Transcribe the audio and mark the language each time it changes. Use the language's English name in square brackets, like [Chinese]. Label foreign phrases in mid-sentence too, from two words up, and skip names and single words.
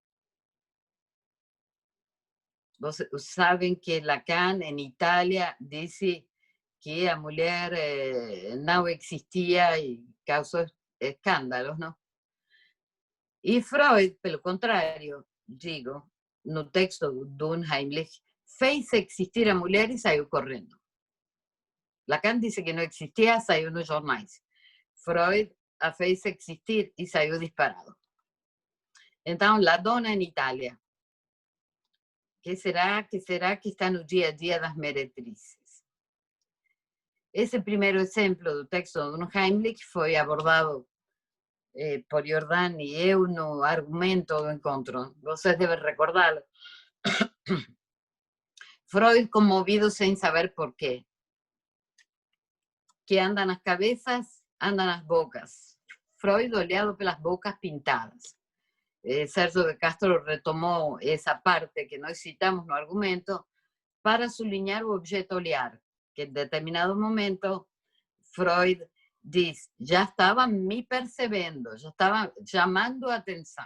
[Portuguese] Vocês sabem que Lacan, em Itália, disse que a mulher não existia e causou escândalos, não? E Freud, pelo contrário, digo, no texto do Heimlich, fez existir a mulher e saiu correndo. [Spanish] Lacan dice que no existía, [Portuguese] saiu nos jornais. Freud a fez existir e saiu disparado. Então, La Donna em Itália. Que será que está no dia a dia das meretrizes? Esse primeiro exemplo do texto do Heimlich foi abordado por Jordan e eu no argumento do encontro. Vocês devem recordá-lo. Freud conmovido sem saber por quê. [Spanish] Que andan las cabezas, andan las bocas. [Portuguese] Freud olhado pelas bocas pintadas. Sérgio de Castro retomou essa parte que nós citamos no argumento para sublinhar o objeto olhar, que em determinado momento Freud diz, já estava me percebendo, já estava chamando a atenção.